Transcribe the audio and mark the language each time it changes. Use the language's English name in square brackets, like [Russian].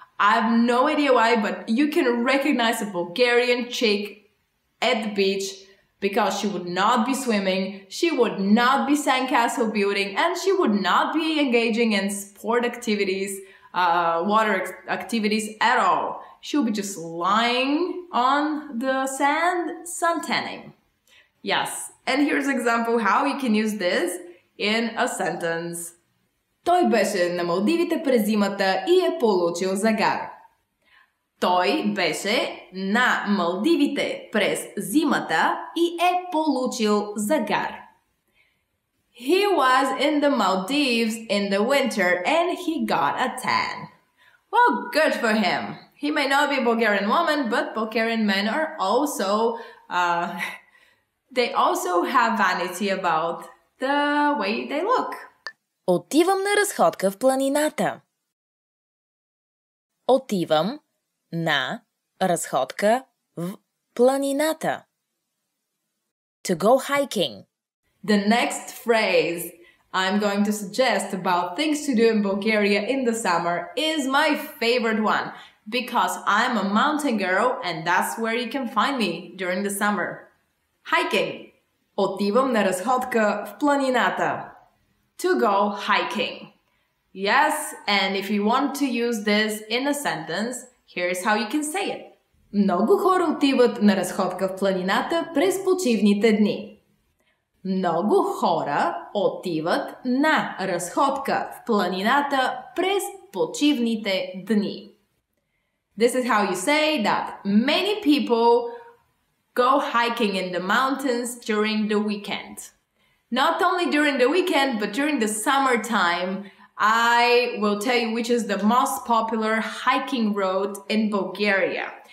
[English] I have no idea why, but you can recognize a Bulgarian chick at the beach because she would not be swimming, she would not be sandcastle building, and she would not be engaging in sport activities, water activities at all. She would be just lying on the sand, suntanning. Yes, and here's an example how you can use this in a sentence. [Bulgarian] Той беше на Малдивите през зимата и е получил загар. Той беше на Малдивите през зимата и е получил загар. [English] He was in the Maldives in the winter and he got a tan. Well, good for him. He may not be a Bulgarian woman, but Bulgarian men are also, they also have vanity about the way they look. [Bulgarian] Отивам на разходка в планината. Отивам на разходка в планината. [English] To go hiking. The next phrase I'm going to suggest about things to do in Bulgaria in the summer is my favorite one because I'm a mountain girl and that's where you can find me during the summer. Hiking. [Bulgarian] Отивам на разходка в планината. [English] To go hiking. Yes, and if you want to use this in a sentence, here's how you can say it. [Bulgarian] Много хора отиват на разходка в планината през почивните дни. Много хора отиват на разходка в планината през почивните дни. [English] This is how you say that many people go hiking in the mountains during the weekend. Not only during the weekend, but during the summertime, I will tell you which is the most popular hiking road in Bulgaria.